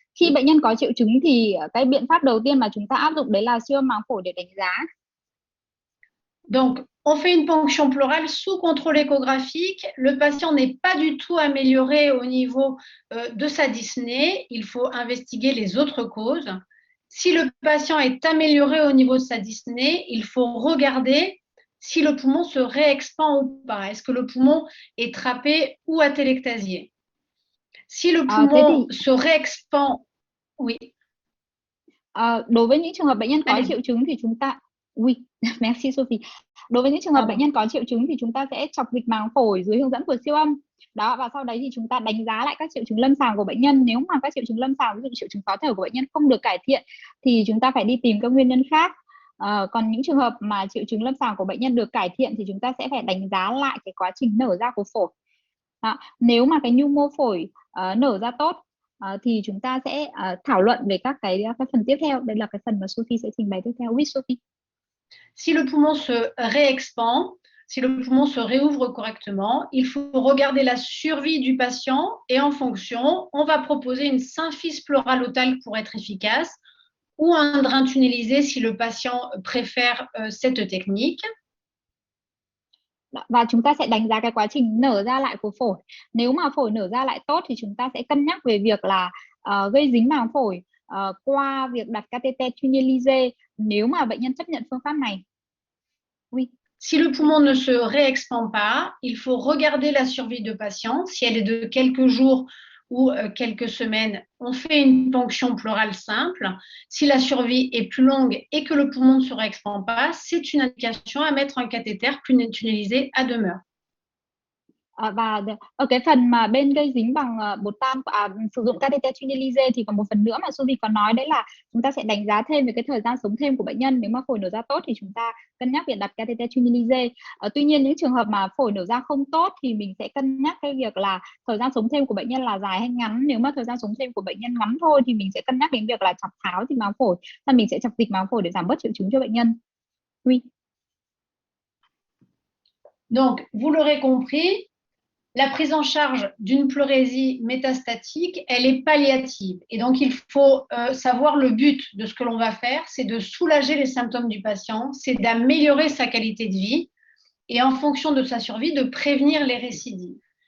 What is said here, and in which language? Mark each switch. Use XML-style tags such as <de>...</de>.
<vi>Khi bệnh nhân có triệu chứng thì cái biện pháp đầu tiên mà chúng ta áp dụng đấy là siêu âm màng phổi để đánh giá.</vi> <fr>Donc, on fait une ponction pleurale sous contrôle échographique. Le patient n'est pas du tout amélioré au niveau de sa dyspnée. Il faut investiguer les autres causes. Si le patient est amélioré au niveau de sa dyspnée, il faut regarder si le poumon se réexpand ou pas. Est-ce que le poumon est trappé ou atélectasié? Si le</fr> <vi>Thế</vi> <fr>poumon</fr> <vi>thì</vi> <fr>se réexpand, oui,</fr> <vi>đối với những trường hợp bệnh nhân có</vi> <fr>allez.</fr> <vi>triệu chứng thì chúng ta</vi> <fr>oui, merci Sophie.</fr> <vi>Đối với những trường hợp</vi> <fr>Pardon.</fr> <vi>bệnh nhân có triệu chứng thì chúng ta sẽ chọc dịch màng phổi dưới hướng dẫn của siêu âm. Đó, và sau đấy thì chúng ta đánh giá lại các triệu chứng lâm sàng của bệnh nhân. Nếu mà các triệu chứng lâm sàng, ví dụ triệu chứng khó thở của bệnh nhân không được cải thiện thì chúng ta phải đi tìm các nguyên nhân khác. Còn những trường hợp mà triệu chứng lâm sàng của bệnh nhân được cải thiện thì chúng ta sẽ phải đánh giá lại cái quá trình nở ra của phổi. Đó. Nếu mà cái nhu mô phổi nở ra tốt thì chúng ta sẽ thảo luận về các cái phần tiếp theo. Đây là cái phần mà Sophie sẽ trình bày tiếp theo.</vi> <fr>Oui, Sophie. Si le poumon se réexpand, si le poumon se réouvre correctement, il faut regarder la survie du patient et en fonction, on va proposer une symphyse pleurale otale pour être efficace ou un drain tunnelisé si le patient préfère cette technique.</fr> <vi>Và chúng ta sẽ đánh giá cái quá trình nở ra lại của phổi. Nếu mà phổi nở ra lại tốt thì chúng ta sẽ cân nhắc về việc là gây dính màng phổi qua việc đặt catheter tunnelisé nếu mà bệnh nhân chấp nhận phương pháp này.</vi> <fr>Oui. Si le poumon ne se réexpand pas, il faut regarder la survie de patient. Si elle est de quelques jours ou quelques semaines, on fait une ponction pleurale simple. Si la survie est plus longue et que le poumon ne se réexpand pas, c'est une indication à mettre un cathéter tunnelisé à demeure.</fr> <vi>Và ở cái phần mà bên gây dính bằng bột tam sử dụng catheter tunnelisé thì còn một phần nữa mà Sophie có nói, đấy là chúng ta sẽ đánh giá thêm về cái thời gian sống thêm của bệnh nhân. Nếu mà phổi nở ra tốt thì chúng ta cân nhắc việc đặt catheter tunnelisé. Tuy nhiên những trường hợp mà phổi nở ra không tốt thì mình sẽ cân nhắc cái việc là thời gian sống thêm của bệnh nhân là dài hay ngắn. Nếu mà thời gian sống thêm của bệnh nhân ngắn thôi thì mình sẽ cân nhắc đến việc là chọc tháo dịch màng phổi, và mình sẽ chọc dịch màng phổi để giảm bớt triệu chứng cho bệnh nhân.</vi> <fr>Oui. Donc, vous l'aurez compris, la prise en charge d'une pleurésie métastatique, elle est palliative. Et donc, il faut savoir le but de ce que l'on va faire, c'est de soulager les symptômes du patient, c'est d'améliorer sa qualité de vie et en fonction de sa survie, de prévenir les récidives.</fr>